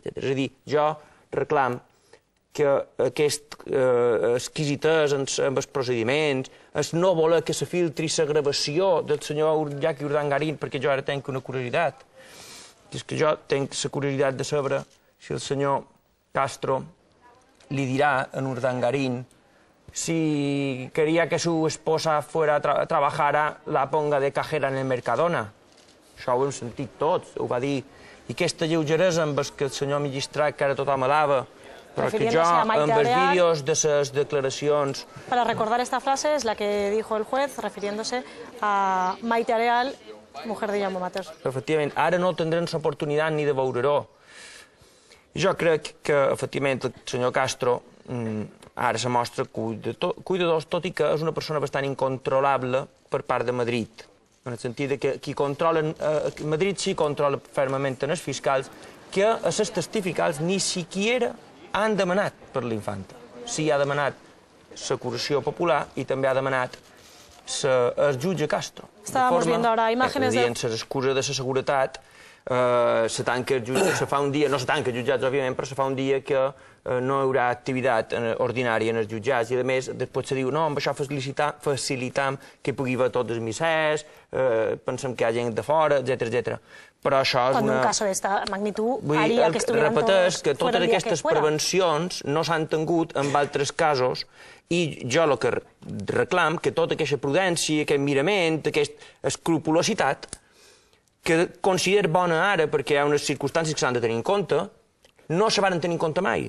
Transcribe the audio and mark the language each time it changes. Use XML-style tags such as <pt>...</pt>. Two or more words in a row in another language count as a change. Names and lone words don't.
<ca>És a dir, jo reclam que aquest exquisitès amb els procediments, el no voler que se filtri la gravació del senyor Iñaki Urdangarín, perquè jo ara tenc una curiositat, és que jo tenc la curiositat de saber si el senyor Castro li dirà a Urdangarín si</ca> <es>quería que su esposa fuera a trabajar la ponga de cajera en el Mercadona.</es> <ca>Això ho hem sentit tots, ho va dir. I aquesta lleugeresa amb el que el senyor magistrat, que ara tothom alava, però que jo, amb els vídeos de les declaracions...</ca> <es>Para recordar esta frase es la que dijo el juez, refiriéndose a Maite Areal, mujer de Jaume Matés.</es> <ca>Efectivament, ara no tindrem l'oportunitat ni de veure-ho. Jo crec que, efectivament, el senyor Castro ara se mostra cuidadós, tot i que és una persona bastant incontrolable per part de Madrid, en el sentit que qui controla, Madrid sí controla fermament els fiscals, que a les testificals</ca> <es>ni siquiera</es> <ca>han demanat per l'infanta. Sí ha demanat l'acusació popular i també ha demanat el jutge Castro.</ca> <es>Estábamos viendo ahora imágenes de...</es> <ca>Dient les excuses de la seguretat, se tanca el jutjat, se fa un dia, no se tanca el jutjat, òbviament, però se fa un dia que no hi haurà activitat ordinària en els jutjats i, a més, després se diu, no, amb això facilitam que pugui haver tots els missers, pensem que hi ha gent de fora, etc. Però això és una...</ca> <es>Cuando un caso de esta magnitud haría que estuvieran todos</es> <ca>repeteix que</ca> <es>fuera</es> <ca>totes</ca> <es>el día que</es> <ca>aquestes</ca> <es>fuera.</es> <ca>prevencions no s'han tingut en altres casos i jo el que reclam que tota aquesta prudència, aquest mirament, aquesta escrupulositat, que considero bona ara perquè hi ha unes circumstàncies que s'han de tenir en compte, no se van tenir en compte mai.</ca>